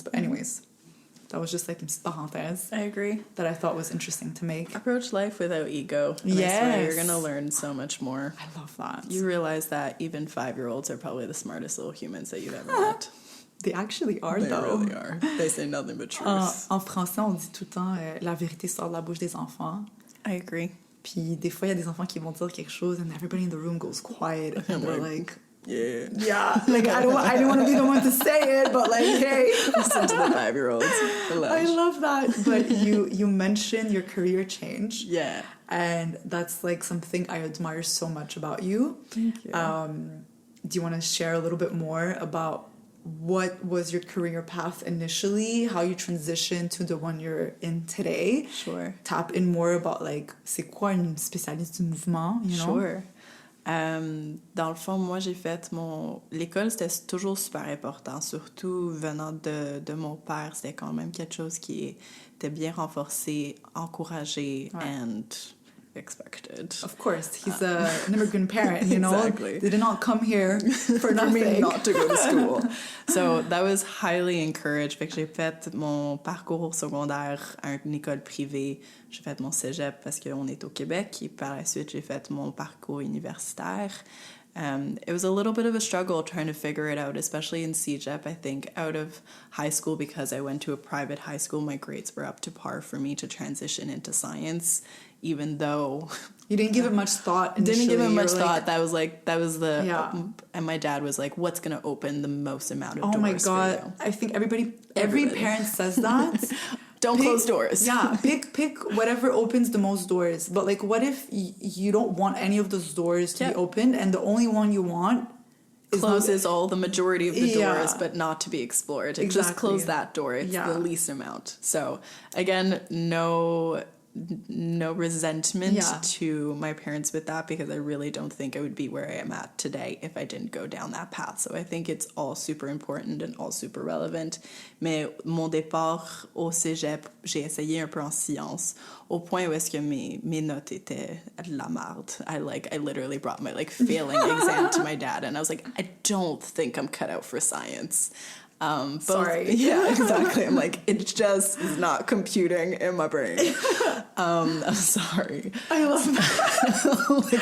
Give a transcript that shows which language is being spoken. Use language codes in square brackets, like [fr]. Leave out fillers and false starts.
[en] But anyways, that was just, like, [fr] une petite parenthèse. [en] I agree. That I thought was interesting to make. Approach life without ego. And I swear you're going to learn so much more. I love that. You realize that even 5-year-olds are probably the smartest little humans that you've ever met. They actually are, they though. They really are. They say nothing but truth. [fr] En français, on dit tout le temps la vérité sort de la bouche des enfants. [en] I agree. [fr] Puis des fois, il y a des enfants qui vont dire quelque chose [en] and everybody in the room goes quiet and they're like, Yeah, like I didn't want to be the one to say it, but like, hey, listen to the 5-year-olds. I love that. But you mentioned your career change, yeah, and that's like something I admire so much about you. Thank you. Do you want to share a little bit more about what was your career path initially, how you transitioned to the one you're in today? Sure. Tap in more about like [fr] c'est quoi une spécialiste du mouvement, [en] you know? Sure. [fr] Dans le fond, moi, j'ai fait l'école, c'était toujours super important, surtout venant de mon père. C'était quand même quelque chose qui était bien renforcé, encouragé, [en] and expected. Of course, he's an immigrant parent, you know? Exactly. They did not come here for nothing. For me not to go to school. So that was highly encouraged. [fr] Fait que j'ai fait mon parcours secondaire à une école privée. J'ai fait mon cégep parce qu'on est au Québec. Et par la suite, j'ai fait mon parcours universitaire. [en] It was a little bit of a struggle trying to figure it out, especially in CEGEP. I think out of high school, because I went to a private high school, my grades were up to par for me to transition into science, even though... You didn't give it much thought initially. Didn't give it much thought. That was the... Yeah. And my dad was like, what's going to open the most amount of doors for you? Oh my God. I think every parent says that. Don't close doors. Yeah, pick whatever opens the most doors. But like, what if you don't want any of those doors to be opened, and the only one you want closes all the majority of the doors, but not to be explored? Just close that door. It's the least amount. So again, no resentment to my parents with that, because I really don't think I would be where I am at today if I didn't go down that path. So I think it's all super important and all super relevant. [fr] Mais mon départ au cégep, j'ai essayé un peu en sciences, au point où est-ce que mes notes étaient de la merde. [en] I literally brought my failing exam to my dad, and I was like, I don't think I'm cut out for science. Sorry. Yeah, exactly. I'm like, it just is not computing in my brain. I'm sorry. I love that.